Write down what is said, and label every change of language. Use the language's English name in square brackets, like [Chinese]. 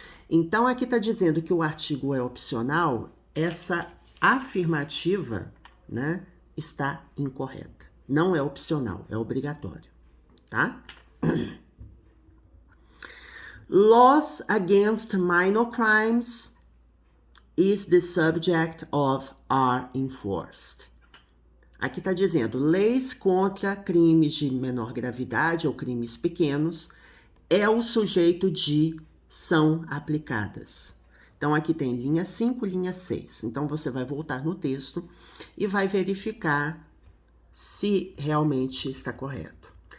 [Portuguese] Então, aqui está dizendo que o artigo é opcional, essa afirmativa, né, está incorreta. Não é opcional, é obrigatório, tá? [English] Laws against minor crimes is the subject of are enforced. [Portuguese] Aqui está dizendo, leis contra crimes de menor gravidade ou crimes pequenos é o sujeito de são aplicadas. Então, aqui tem linha 5, linha 6. Então, você vai voltar no texto e vai verificar se realmente está correto.